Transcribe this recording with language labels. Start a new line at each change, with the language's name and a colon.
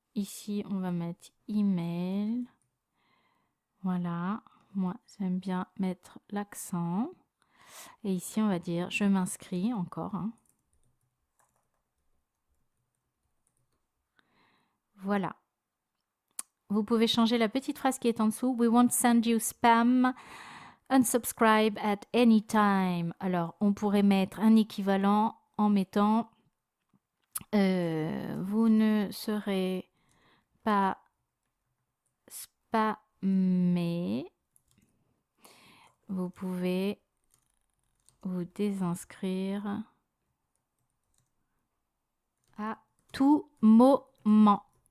French: Ici, on va mettre email. Voilà. Moi, j'aime bien mettre l'accent. Et ici, on va dire je m'inscris encore. Hein. Voilà. Vous pouvez changer la petite phrase qui est en dessous.
English: We won't send you spam. Unsubscribe at any time.
French: Alors, on pourrait mettre un équivalent en mettant vous ne serez pas spammé. Vous pouvez vous désinscrire à tout moment.